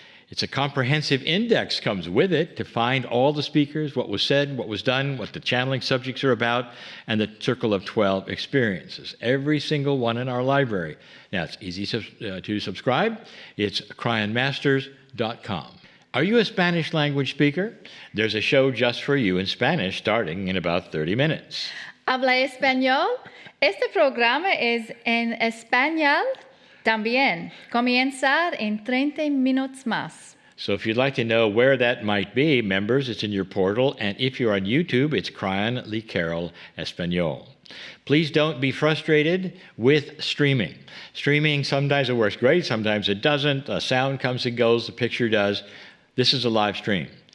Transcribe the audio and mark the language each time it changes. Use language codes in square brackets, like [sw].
[en] It's a comprehensive index comes with it to find all the speakers, what was said, what was done, what the channeling subjects are about, and the Circle of 12 experiences. Every single one in our library. Now, it's easy to subscribe. It's cryonmasters.com. Are you a Spanish language speaker? There's a show just for you in Spanish starting in about 30 minutes. [es] ¿Habla español? Este programa es en español también. Comenzar en 30 minutos más. [en] So if you'd like to know where that might be, members, it's in your portal. And if you're on YouTube, it's Kryon Lee Carroll Espanol. Please don't be frustrated with streaming. Streaming, sometimes it works great, sometimes it doesn't. The sound comes and goes, the picture does. This is a live stream.